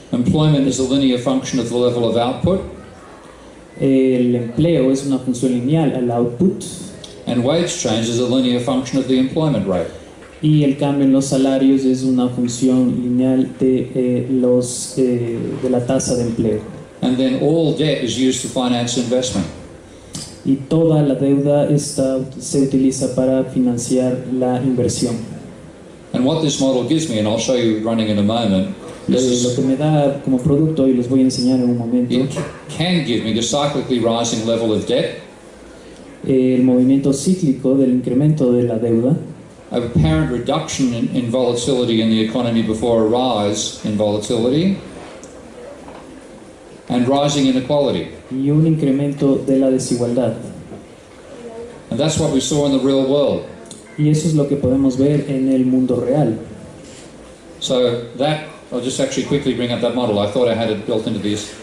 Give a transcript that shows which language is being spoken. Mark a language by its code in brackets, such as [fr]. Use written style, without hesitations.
[en] Employment is a linear function of the level of output. [es] El empleo es una función lineal al output [en] And wage change is a linear function of the employment rate. [es] y el cambio en los salarios es una función lineal de la tasa de empleo. [en] And then all debt is used to finance investment. [es] Y toda la deuda se utiliza para financiar la inversión. [en] And what this model gives me, and I'll show you running in a moment, [es] Lo [en] is [es] que me da como producto, y les voy a enseñar en un momento, [en] it can give me the cyclically rising level of debt, [es] el movimiento cíclico del incremento de la deuda, [en] a apparent reduction in volatility in the economy before a rise in volatility, and rising inequality. [es] y un incremento de la desigualdad. [en] And that's what we saw in the real world. [es] Y eso es lo que podemos ver en el mundo real. [en] So that, I'll just actually quickly bring up that model. I thought I had it built into the